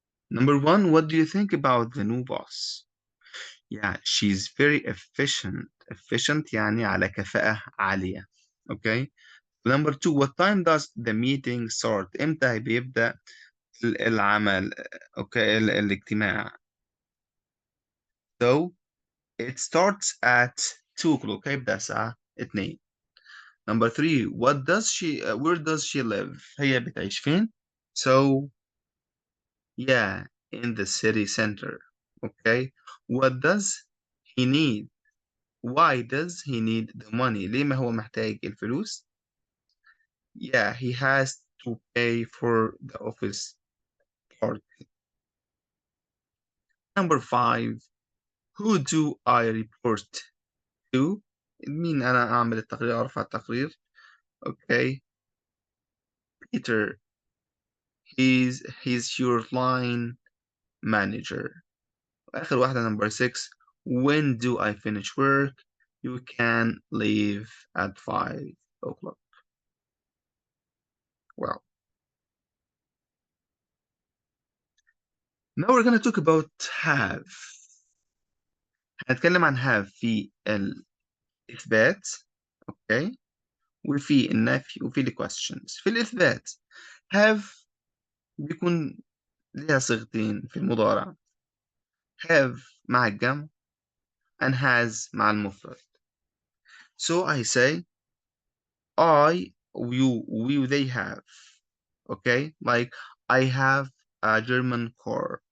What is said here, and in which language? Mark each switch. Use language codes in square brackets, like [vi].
[en] Number 1, what do you think about the new boss? Yeah, she's very efficient. [ar] Efficient يعني على كفاءة عالية. [en] Okay. Number 2, what time does the meeting start? [ar] إمتى بيبدأ العمل؟ Okay, الاجتماع. [en] So it starts at 2 o'clock. [ar] هيبدأ الساعة 2. [en] Number 3, where does she live? [ar] هي بتعيش فين? [en] So yeah, in the city center. Okay. What does he need? Why does he need the money? [ar] ليه ما هو محتاج الفلوس؟ [en] Yeah, he has to pay for the office part. Number 5, who do I report to? [ar] مين أنا أعمل التقرير، أرفع التقرير. [en] Okay. Peter, he's your line manager. [ar] آخر واحدة [en] number 6, when do I finish work? You can leave at 5 o'clock. Well, now we're gonna talk about have. [ar] هنتكلم عن have في الإثبات، okay، وفي النفي وفي ال questions. في الإثبات have بيكون ليها صيغتين في المضارع. have مع الجمع and has مع المفرد. [en] So I say I, you, we, they have. Okay, like I have a German car.